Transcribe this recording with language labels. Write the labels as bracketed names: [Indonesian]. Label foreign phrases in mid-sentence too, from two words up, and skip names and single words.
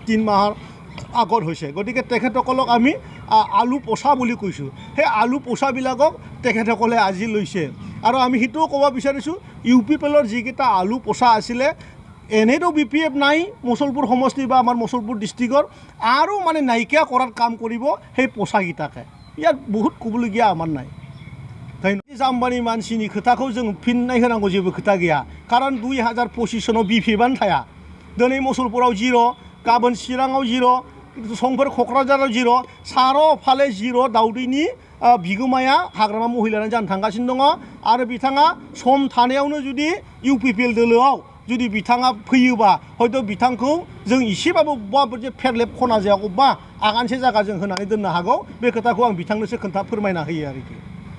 [Assamese] 3 মাহৰ আগত হৈছে গতিকে তেখেতসকলক আমি আলু পচা বুলি কৈছোঁ সেই আলু পচাবিলাকক তেখেতসকলে আজি লৈছে আৰু আমি সেইটোও ক'ব বিচাৰিছোঁ UPPLৰ যিকেইটা আলু পচা আছিলে এনেইতো BPF নাই মুছলপুৰ সমষ্টি বা আমাৰ মুছলপুৰ ডিষ্ট্ৰিক্টৰ আৰু মানে নাইকিয়া কৰাৰ কাম কৰিব সেই পচাকেইটাকে ইয়াত বহুত ক'বলগীয়া আমাৰ নাই [Bodo] जाम्बानि मानसिनि खोथाखौ जों फिननाय होनांगौ जेबो खोथा गैया कारण 2025 सनाव BPFआनो थाया दिनै मुसलपुराव 0 गाबोन चिराङाव 0 संफोर क'क्राझाराव 0 सार' फाले 0 दाउदैनि बिगोमाया हाग्रामा महिलायानो जानो थांगासिनो दङ आरो बिथाङा सम थानायावनो जुदि UPPL दोलोआव जुदि बिथाङा फैयोबा हयथ' बिथांखौ जों इसेबाबो बबेबा फेरलेब खना जायागौबा आगानसे जायगा जों होनानै दोननो हागौ बे खोथाखौ आं बिथांनोसो फोरमायना होयो आरोखि